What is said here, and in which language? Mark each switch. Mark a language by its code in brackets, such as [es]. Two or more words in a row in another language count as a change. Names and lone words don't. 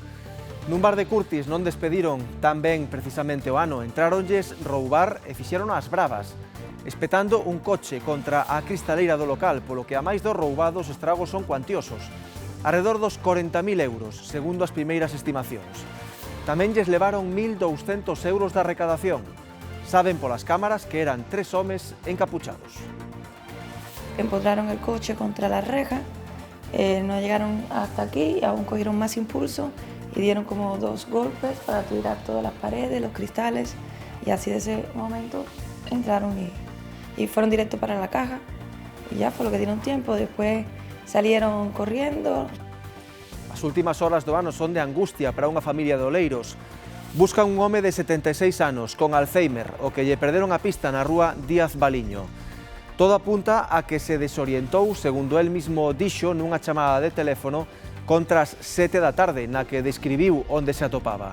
[gl] Nun bar de Curtis non despediron tan ben precisamente o ano, entráronlles roubar e fixeron as bravas, espetando un coche contra a cristaleira do local, polo que a máis dos roubados os estragos son cuantiosos, arredor dos 40.000 euros, segundo as primeiras estimacións. Tamén lles levaron 1.200 euros da recadación. Saben polas cámaras que eran 3 homes encapuchados. [es] Empotraron el coche contra la reja, no llegaron hasta aquí, aún cogieron más impulso y dieron como 2 golpes para tirar todas las paredes, los cristales, y así de ese momento entraron y fueron directo para la caja, y ya fue lo que dieron tiempo. Después salieron corriendo. [gl] As últimas horas do ano son de angustia para unha familia de Oleiros. Buscan un home de 76 anos con Alzheimer, o que lle perderon a pista na rúa Díaz Baliño. Todo apunta a que se desorientou, segundo [es] el mismo [gl] dixo nunha chamada de teléfono, contra as 7 da tarde, na que describiu onde se atopaba.